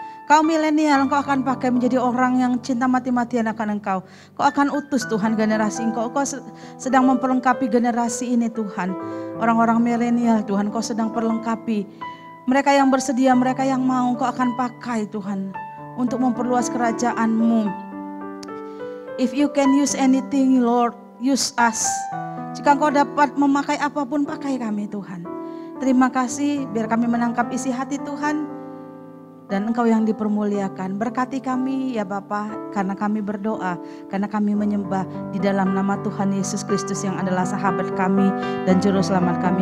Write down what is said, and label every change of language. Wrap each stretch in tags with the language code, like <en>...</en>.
<id>Kau milenial, Engkau akan pakai menjadi orang yang cinta mati-matian akan Engkau. Kau akan utus Tuhan generasi Engkau. Kau sedang memperlengkapi generasi ini Tuhan. Orang-orang milenial Tuhan, Kau sedang perlengkapi. Mereka yang bersedia, mereka yang mau, Kau akan pakai Tuhan. Untuk memperluas kerajaan-Mu.</id> <en>If you can use anything Lord, use us.</en> <id>Jika Engkau dapat memakai apapun, pakai kami Tuhan. Terima kasih, biar kami menangkap isi hati Tuhan. Dan Engkau yang dipermuliakan. Berkati kami ya Bapa, karena kami berdoa, karena kami menyembah di dalam nama Tuhan Yesus Kristus yang adalah sahabat kami dan juru selamat kami.</id>